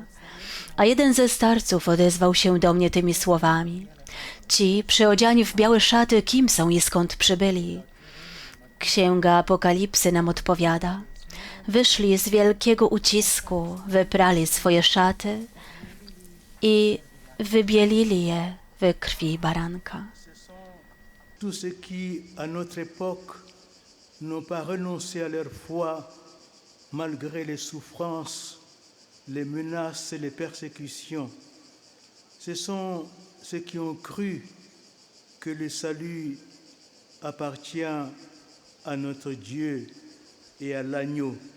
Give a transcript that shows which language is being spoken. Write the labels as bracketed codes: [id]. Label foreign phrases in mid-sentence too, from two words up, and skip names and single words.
[pl] A jeden ze starców odezwał się do mnie tymi słowami: ci, przyodziani w białe szaty, kim są i skąd przybyli? Księga Apokalipsy nam odpowiada: wyszli z wielkiego ucisku, wyprali swoje szaty i wybielili je we krwi baranka. [fr] Tous ceux qui, à notre époque, n'ont pas renoncé à leur foi malgré les souffrances, les menaces et les persécutions. Ce sont ceux qui ont cru que le salut appartient à notre Dieu et à l'agneau.